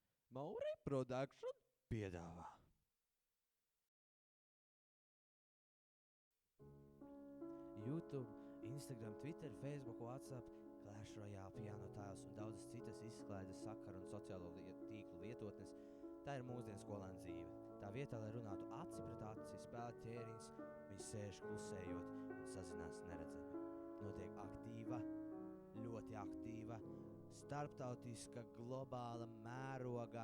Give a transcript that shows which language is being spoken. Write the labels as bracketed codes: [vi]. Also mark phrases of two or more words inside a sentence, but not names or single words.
[lv] Mauri Production piedāvā. YouTube, Instagram, Twitter, Facebook, WhatsApp, Clash Royale, Piano Tiles un daudzas citas izklaides sakaru un sociālo tīklu lietotnes. Tā ir mūsdienu skolēna dzīve. Tā vietā, lai runātu aci pret aci, spēlēt ķēriņus, viņi sēž klusējot un sazinās neredzami. Notiek aktīva, ļoti aktīva, starptautiska, globāla mēroga.